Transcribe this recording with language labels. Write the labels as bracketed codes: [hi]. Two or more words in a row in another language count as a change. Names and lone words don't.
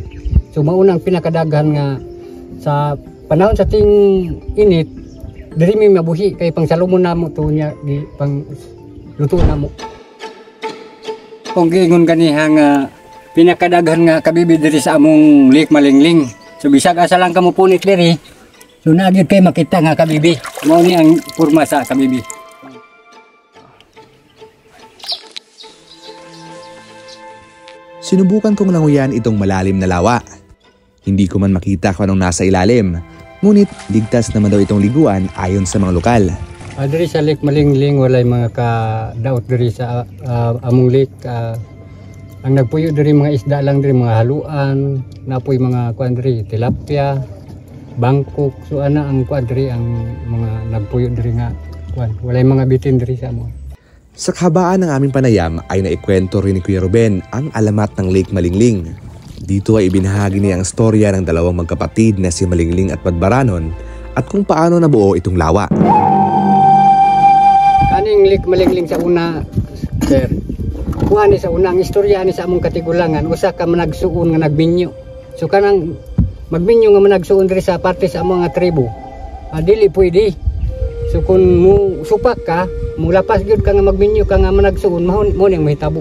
[ceb] So maunang pinakadaghan nga sa panahon sa ting init diri mi mabuhi kay pang salumon namo to nya di pang luto namo. Kung giingon kaniha nga pinakadaghan nga kabibi diri sa among Lake Malingling. So bisag asa lang kamo punit diri. So naagid kay makita nga kabibi. Mao ni ang porma sa kabibi. [tl] Sinubukan kong languyan itong malalim na lawa. Hindi ko man makita kung anong nasa ilalim. Ngunit ligtas naman daw itong liguan ayon sa mga lokal. [ceb] Diri sa Lake Malingling walay mga kadaot diri sa among lake. Ang nagpuyo diri mga isda lang diri mga haluan, napoy mga kuan diri tilapia, bangkok. So ana ang kuan diri ang mga nagpuyo diri nga kuan. Walay mga bitin diri sa amo. [tl] Sa kahabaan ng aming panayam ay naikwento rin ni Kuya Ruben ang alamat ng Lake Malingling. Dito ay ibinahagi niya ang storya ng dalawang magkapatid na si Malingling at Badbaranon at kung paano nabuo itong lawa. [ceb] Kaning Lake Malingling sa una, sir. Kuha ni sa una ang istorya ni sa among katigulangan, usa ka managsuon nga nagbinyo. So kanang magbinyo nga managsuon diri sa parte sa among nga tribo. Dili pwede. So kung mo supak ka, mo lapas gyud ka nga magbinyo ka nga managsuon, mo ning mahitabo.